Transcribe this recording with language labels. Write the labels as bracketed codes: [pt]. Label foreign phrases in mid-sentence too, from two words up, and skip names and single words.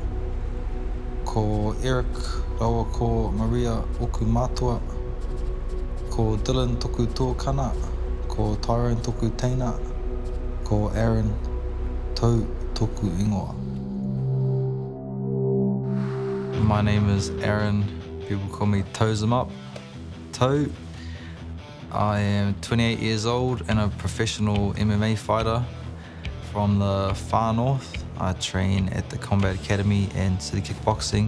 [mi] ko Eric rawa ko Maria oku mātua, ko Dylan tuku tuakana, ko Tyrone toku teina, ko Aaron tau toku ingoa. [en] My name is Aaron. People call me Tauzemup. Tau. I am 28 years old and a professional MMA fighter from the far north. I train at the Combat Academy and City Kickboxing.